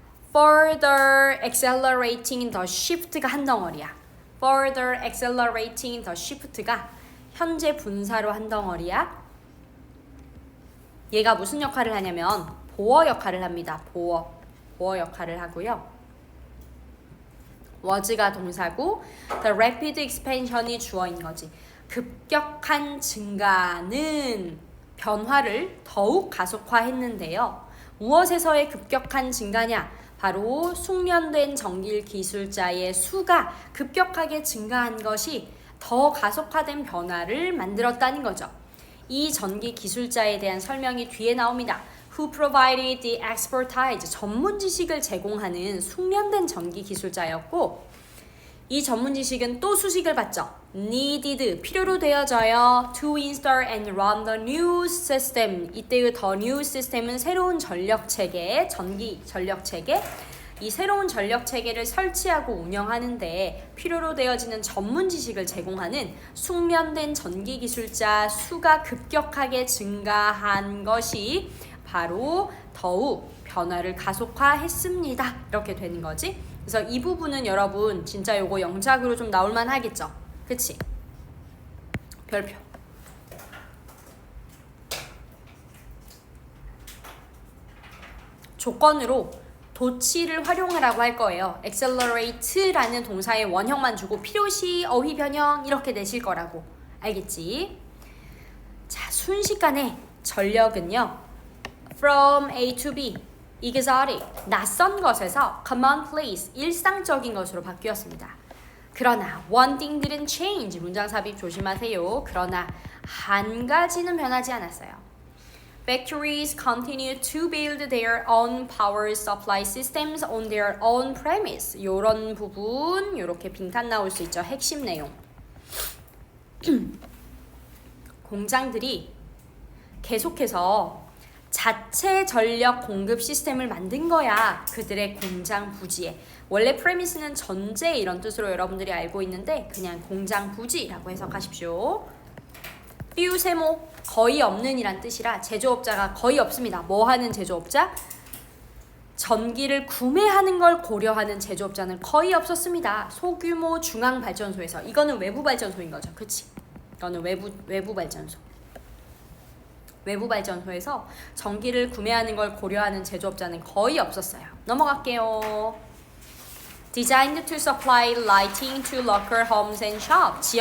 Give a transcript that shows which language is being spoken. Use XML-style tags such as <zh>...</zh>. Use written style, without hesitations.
<en>Further accelerating the shift가</en> <ko>한 덩어리야.</ko> <en>Further accelerating the shift</en> <ko>가 현재 분사로 한 덩어리야. 얘가 무슨 역할을 하냐면 보어 역할을 합니다. 보어 역할을 하고요. was가 동사고 the rapid expansion이 주어인 거지. 급격한 증가는 변화를 더욱 가속화했는데요. 무엇에서의 급격한 증가냐? 바로 숙련된 전기 기술자의 수가 급격하게 증가한 것이 더 가속화된 변화를 만들었다는 거죠. 이 전기 기술자에 대한 설명이 뒤에 나옵니다.</ko> <en>Who provided the expertise,</en> <ko>전문 지식을 제공하는 숙련된 전기 기술자였고 이 전문 지식은 또 수식을 받죠. Needed, 필요로 되어져요.</ko> <en>To install and run the new system.</en> <ko>이때의 the new system은 새로운 전력 체계, 전기 전력 체계. 이 새로운 전력 체계를 설치하고 운영하는데 필요로 되어지는 전문 지식을 제공하는 숙련된 전기 기술자 수가 급격하게 증가한 것이 바로 더욱 변화를 가속화했습니다. 이렇게 되는 거지. 그래서 이 부분은 여러분 진짜 요거 영작으로 좀 나올만 하겠죠? 그치? 별표. 조건으로 도치를 활용하라고 할 거예요. accelerate라는 동사의 원형만 주고 필요시 어휘 변형 이렇게 내실 거라고. 알겠지? 자, 순식간에 전력은요.</ko> <en>From A to B, exotic,</en> <ko>낯선 것에서</ko> <en>commonplace,</en> <ko>일상적인 것으로 바뀌었습니다. 그러나</ko> <en>one thing didn't change,</en> <ko>문장 삽입 조심하세요. 그러나 한 가지는 변하지 않았어요.</ko> <en>Factories continue to build their own power supply systems on their own premise.</en> <ko>요런 부분 요렇게 빈칸 나올 수 있죠. 핵심 내용. 공장들이 계속해서 자체 전력 공급 시스템을 만든 거야. 그들의 공장 부지에. 원래 프레미스는 전제 이런 뜻으로 여러분들이 알고 있는데 그냥 공장 부지라고 해석하십시오. few 세모 거의 없는 이란 뜻이라 제조업자가 거의 없습니다. 뭐 하는 제조업자? 전기를 구매하는 걸 고려하는 제조업자는 거의 없었습니다. 소규모 중앙발전소에서. 이거는 외부 발전소인 거죠. 그치? 이거는 외부 발전소. 외부 발전소에서 전기를 구매하는 걸 고려하는 제조업자는 거의 없었어요. 넘어갈게요.</ko> <en>Designed to supply lighting to local homes and shops.</en>